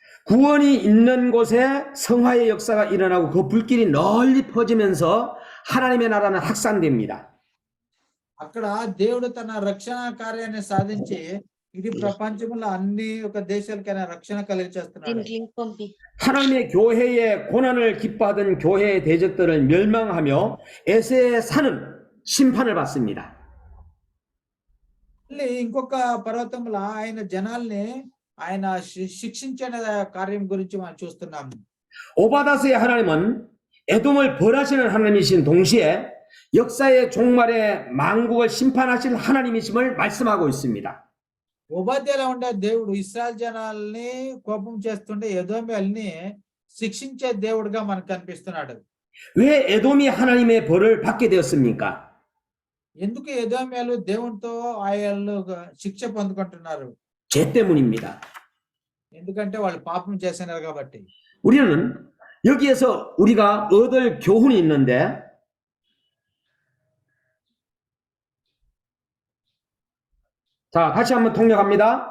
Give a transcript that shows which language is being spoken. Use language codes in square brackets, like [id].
[ko] 구원이 있는 곳에 성화의 역사가 일어나고 그 불길이 널리 퍼지면서 하나님의 나라는 확산됩니다. [te] అక్కడ దేవుడు తన రక్షణ కార్యాన్ని సాధించి ఇది ప్రపంచంలో అన్ని ఒక దేశాలకైనా రక్షణ కలిగచేస్తున్నాడు. [ko] 하나님의 교회의 고난을 기뻐하던 교회의 대적들을 멸망하며 에스의 산은 심판을 받습니다. [te] మళ్ళీ ఇంకొక పర్వతంలో ఆయన జనాల్ని ఆయన శిక్షించిన కార్యం గురించి మనం చూస్తున్నాము. [ko] 오바다스의 하나님은 에돔을 벌하시는 하나님이신 동시에 역사의 종말에 만국을 심판하실 하나님이심을 말씀하고 있습니다. [te] ఉపాధ్యాయులు ఉండే దేవుడు ఇశ్రాయేల్ జనాల్ని కోపం చేస్తుంటే ఎదోమీయుల్ని శిక్షించే దేవుడుగా మనకు కనిపిస్తున్నాడు. [ko] 왜 에돔이 하나님의 벌을 받게 되었습니까? [te] ఎందుకు ఎదోమీయులు దేవునితో ఆయన శిక్ష పొందుకుంటున్నారు? [ko] 죄 때문입니다. [te] ఎందుకంటే వాళ్ళు పాపం చేసినారు కాబట్టి. [ko] 우리는 여기에서 우리가 얻을 교훈이 있는데 자, 다시 한번 통역합니다.